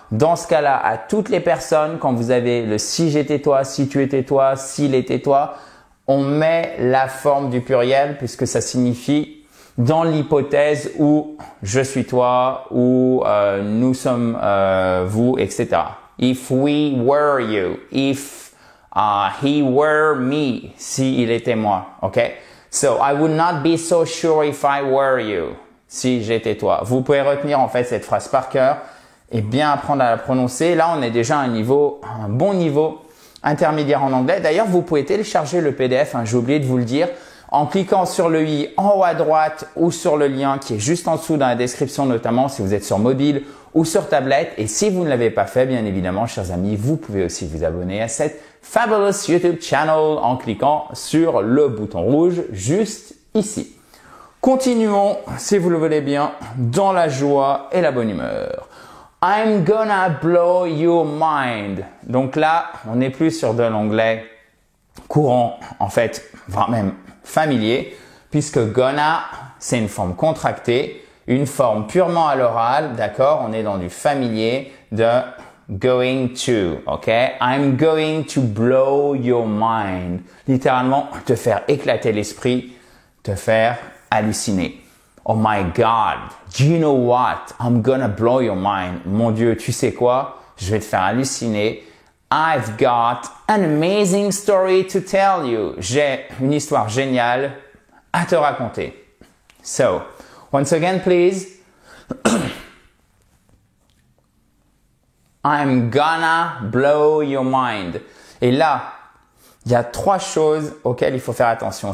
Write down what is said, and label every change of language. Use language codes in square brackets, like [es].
[fr] Dans ce cas-là, à toutes les personnes, quand vous avez le si j'étais toi, si tu étais toi, s'il était toi, on met la forme du pluriel puisque ça signifie dans l'hypothèse où je suis toi, où nous sommes vous, etc. [en] If we were you, if he were me, [fr] si il était moi, ok? [en] So, I would not be so sure if I were you. [fr] Si j'étais toi. Vous pouvez retenir en fait cette phrase par cœur et bien apprendre à la prononcer. Là, on est déjà à un bon niveau intermédiaire en anglais. D'ailleurs, vous pouvez télécharger le PDF, j'ai oublié de vous le dire, en cliquant sur le i en haut à droite ou sur le lien qui est juste en dessous dans la description, notamment si vous êtes sur mobile ou sur tablette. Et si vous ne l'avez pas fait, bien évidemment, chers amis, vous pouvez aussi vous abonner à cette [en] Fabulous YouTube channel [fr] en cliquant sur le bouton rouge juste ici. Continuons, si vous le voulez bien, dans la joie et la bonne humeur. [en] I'm gonna blow your mind. [fr] Donc là, on n'est plus sur de l'anglais courant, en fait, voire même familier, puisque gonna, c'est une forme contractée, une forme purement à l'oral, d'accord? On est dans du familier de going to, ok? [en] I'm going to blow your mind. [fr] Littéralement, te faire éclater l'esprit, te faire halluciner. [en] Oh my God, do you know what? I'm gonna blow your mind. [fr] Mon Dieu, tu sais quoi? Je vais te faire halluciner. [en] I've got an amazing story to tell you. [fr] J'ai une histoire géniale à te raconter. [en] So, once again, please. I'm gonna blow your mind. [fr] Et là, il y a 3 choses auxquelles il faut faire attention.